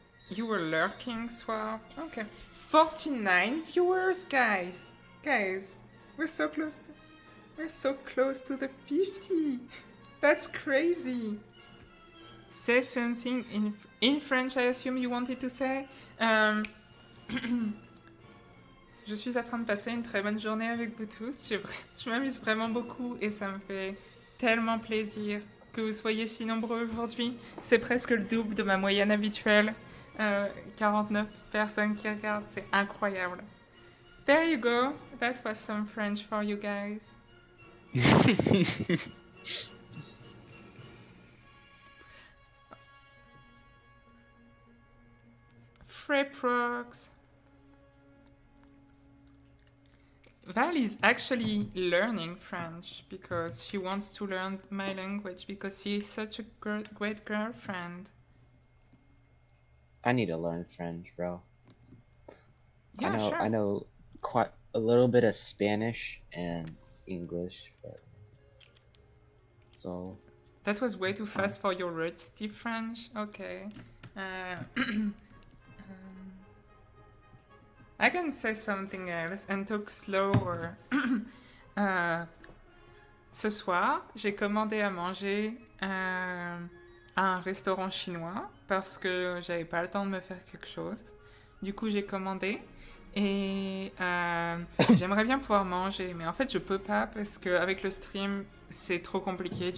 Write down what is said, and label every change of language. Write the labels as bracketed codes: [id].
[en] You were lurking, Swap. Okay. 49 viewers, guys. Guys, we're so close. We're so close to the 50. That's crazy. Say something in French, I assume you wanted to say. [fr] Je suis en train de passer une très bonne journée avec vous tous. Je m'amuse vraiment beaucoup et ça me fait tellement plaisir que vous soyez si nombreux aujourd'hui. C'est presque le double de ma moyenne habituelle. 49 personnes qui regardent, c'est incroyable. [en] There you go. That was some French for you guys. Freprox. Val is actually learning French because she wants to learn my language because she is such a great girlfriend. I need to learn French, bro. Yeah, sure. I know quite a little bit of Spanish and English, but so That was way too fast for your rusty French. Okay. I can say something else and talk slower. [fr] Ce soir, j'ai commandé à manger à un restaurant chinois parce que j'avais pas le temps de me faire quelque chose. Du coup, j'ai commandé et j'aimerais bien pouvoir manger, mais en fait, je peux pas parce qu'avec le stream, c'est trop compliqué.